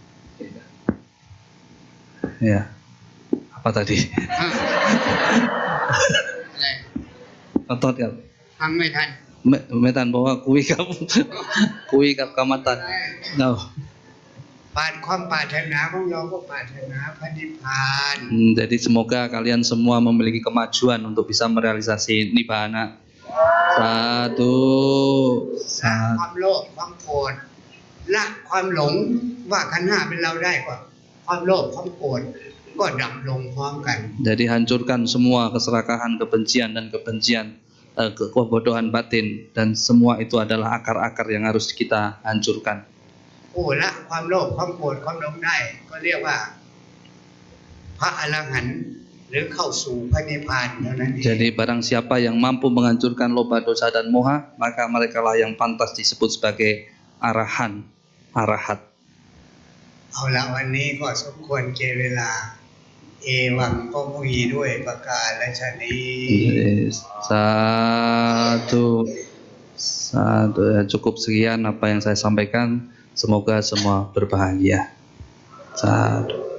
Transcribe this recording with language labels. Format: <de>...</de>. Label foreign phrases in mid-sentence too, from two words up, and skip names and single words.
<id>Ya, apa tadi?</id> <th>อะไร Ototครับ ฟังไม่ทัน ไม่ทันเพราะว่าคุยกับ คุยกับกรรมตันเรา ความปรารถนาของเราก็ปรารถนาพระนิพพาน</th> <id>Jadi semoga kalian semua memiliki kemajuan untuk bisa merealisasi nibbana. Satu,</id> <th>ละความโลภความโกรธละความหลงว่าขันธ์ห้าเป็นเราได้ก็ความโลภความโกรธก็ดับลงพร้อมกัน</th> <id>Jadi hancurkan semua keserakahan, kebencian dan kebencian, kebodohan batin, dan semua itu adalah akar-akar yang harus kita hancurkan.</id> <th>โอ้ละความโลภความโกรธความหลงได้ก็เรียกว่าพระอรหันต์หรือเข้าสู่พระนิพพานเท่านั้นเอง</th> <id>Jadi barang siapa yang mampu menghancurkan loba, dosa dan moha, maka merekalah yang pantas disebut sebagai arahan, arahat.</id> <th>เอาละวันนี้ก็สมควรเกเวลา เอวังก็มีด้วยประกาศและชนี</th> <id>Jadi, satu ya, cukup sekian apa yang saya sampaikan. Semoga semua berbahagia. Satu.</id>